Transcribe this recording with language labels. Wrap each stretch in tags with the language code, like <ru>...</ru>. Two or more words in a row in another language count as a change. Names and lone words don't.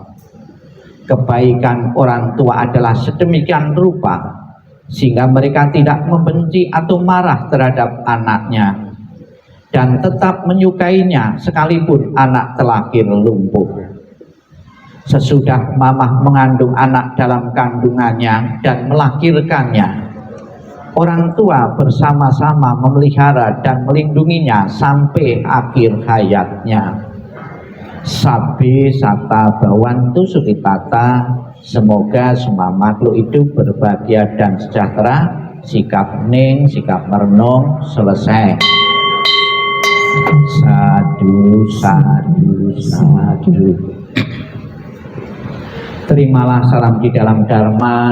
<id>Kebaikan orang tua adalah sedemikian rupa sehingga mereka tidak membenci atau marah terhadap anaknya, dan tetap menyukainya sekalipun anak terlahir lumpuh. Sesudah mamah mengandung anak dalam kandungannya dan melahirkannya, orang tua bersama-sama memelihara dan melindunginya sampai akhir hayatnya.</id> <pi>Sabe sata bawantu sukitata,</pi> <id>semoga semua makhluk hidup berbahagia dan sejahtera. Sikap ning, sikap merenung, selesai.</id> <pi>Sadu, sadu, sadu.</pi> <id>Terimalah salam di dalam Dharma.</id>